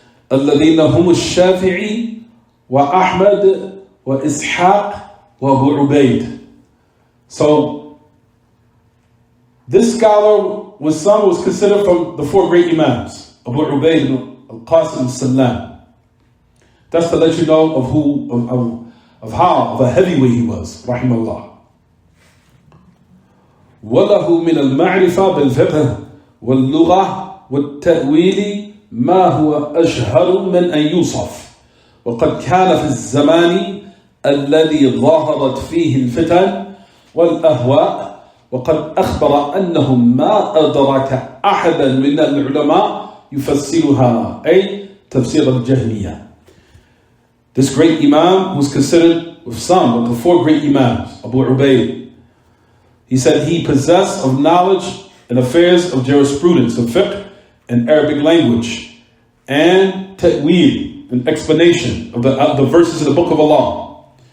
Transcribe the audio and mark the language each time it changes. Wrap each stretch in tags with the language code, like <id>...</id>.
<ar>الذين هم الشافعي وأحمد وإسحاق وأبو عبيد.</ar> <en>So this scholar was considered from the four great Imams, Abu Ubaid al-Qasim al-Salam. That's to let you know of a heavyweight he was, rahimahullah.</en> <ar>وله من المعرفة بالفقه واللغة والتأويل ما هو أشهر من أن يوصف، وقد كان في الزمان الذي ظهرت فيه الفتن والأهواء، وقد أخبر أنه ما أدرك أحدا من العلماء يفسرها، أي تفسير الجهمية.</ar> <en>This great Imam was considered with some of the four great Imams, Abu Ubaid. He said he possessed of knowledge in affairs of jurisprudence, of fiqh and Arabic language, and ta'wil, an explanation of the verses in the Book of Allah.</en>